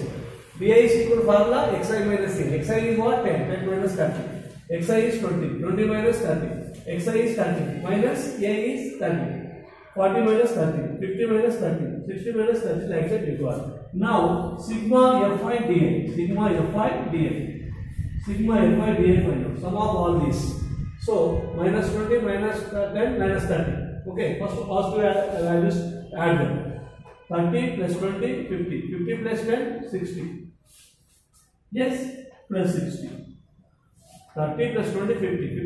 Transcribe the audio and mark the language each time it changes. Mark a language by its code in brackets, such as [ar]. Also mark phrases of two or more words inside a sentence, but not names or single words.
[en] DI is equal to formula xi minus A. Xi is what? 10. 10 minus 30. Xi is 20. 20 minus 30. Xi is 30. Minus A is 30. 40 minus 30. 50 minus 30. 60 minus 30. Like that you got. Now, sigma Fi dA. Sigma Fi dA. Sigma Fi dA find out. Sum of all these. So, minus 20, minus 10, minus 30. Okay, first positive values add them. 30 plus 20, 50. 50 plus 10, 60. Yes, plus 60. 30 plus 20, 50.